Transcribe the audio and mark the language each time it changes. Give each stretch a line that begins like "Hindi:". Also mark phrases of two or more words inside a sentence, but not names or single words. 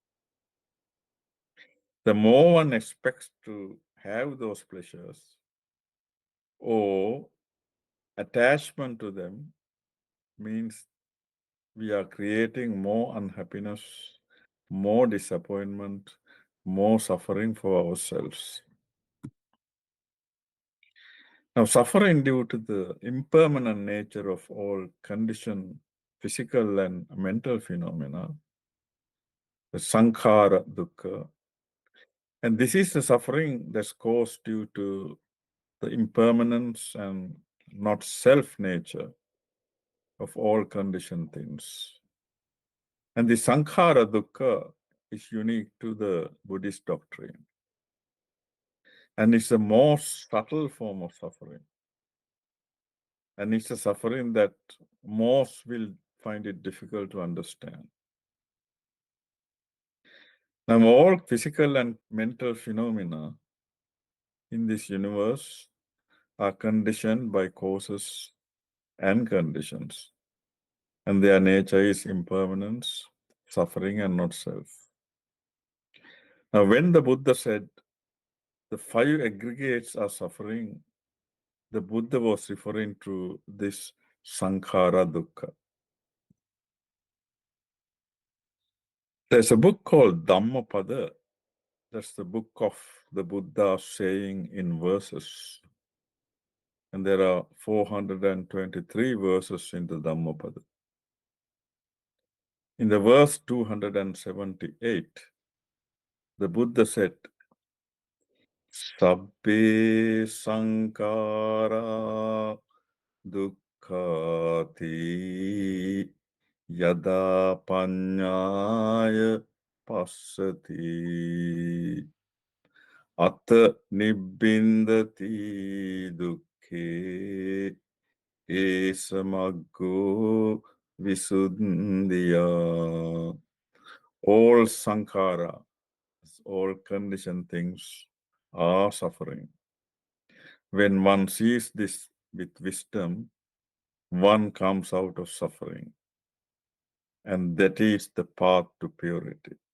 English: The more one expects to have those pleasures or attachment to them means we are creating more unhappiness, more disappointment, more suffering for ourselves. Now, suffering due to the impermanent nature of all conditioned physical and mental phenomena, the
Pali: sankhara dukkha,
English: and this is the suffering that's caused due to the impermanence and not self nature of all conditioned things. And the
Pali: sankhara dukkha
English: is unique to the Buddhist doctrine. And it's the most subtle form of suffering. And it's a suffering that most will find it difficult to understand. Now, all physical and mental phenomena in this universe are conditioned by causes and conditions, and their nature is impermanence, suffering, and not self. Now, when the Buddha said the five aggregates are suffering, the Buddha was referring to this
Pali: sankhara dukkha.
English: There's a book called Dhammapada. That's the book of the Buddha saying in verses. And there are 423 verses in the Dhammapada. In the verse 278, the Buddha said,
Pali: Sabbe sankara dukkati yada panyaya passati at nibbindati dukkhe esamaggo visuddhiya.
English: All sankhara, all conditioned things are suffering. When one sees this with wisdom, one comes out of suffering. And that is the path to purity.